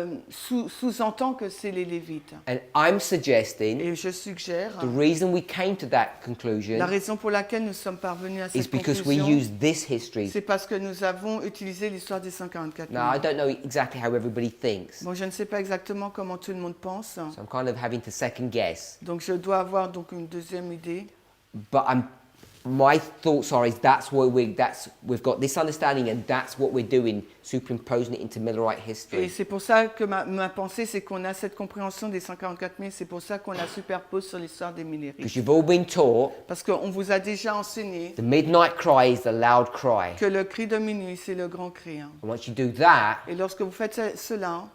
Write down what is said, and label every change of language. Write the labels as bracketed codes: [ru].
[fr] sous-entend que c'est les Lévites. [en] And I'm suggesting [fr] Et je suggère, [en] the reason we came to that conclusion [fr] la raison pour laquelle nous sommes parvenus à [en] is [fr] cette [en] because we [fr] conclusion, [en] use this history. [fr] c'est parce que nous avons utilisé l'histoire des 144 000. [en] Now, I don't know exactly how everybody thinks, [fr] Bon, je ne sais pas exactement comment tout le monde pense, [en] so I'm kind of having to second guess. [fr] donc je dois avoir donc une deuxième idée. [en] But my thoughts are we've got this understanding and that's what we're doing, superimposing it into Millerite [fr] Et [en] history. [fr] c'est pour ça que ma pensée, c'est qu'on a cette compréhension des 144 000, c'est pour ça qu'on la superpose sur l'histoire des Millérites. [en] Because you've all been taught [fr] Parce qu'on vous a déjà enseigné [en] the midnight cry is the loud cry. [fr] que le cri de minuit, c'est le grand cri. Hein. [en] And once you do that, [fr] Et lorsque vous faites cela,